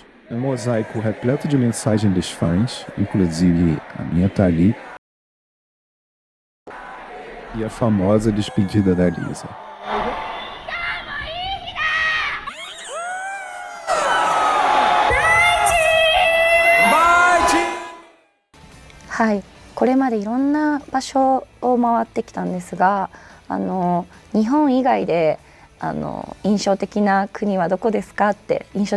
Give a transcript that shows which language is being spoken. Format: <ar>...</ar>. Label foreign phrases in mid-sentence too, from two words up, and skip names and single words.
<pt>Um mosaico repleto de mensagens dos fãs, inclusive a minha tá ali. E a famosa despedida da Lisa.</pt> <ja>はい、これまでいろんな場所を回ってきたんですが、日本以外で印象的な国はどこですかって、印象</ja>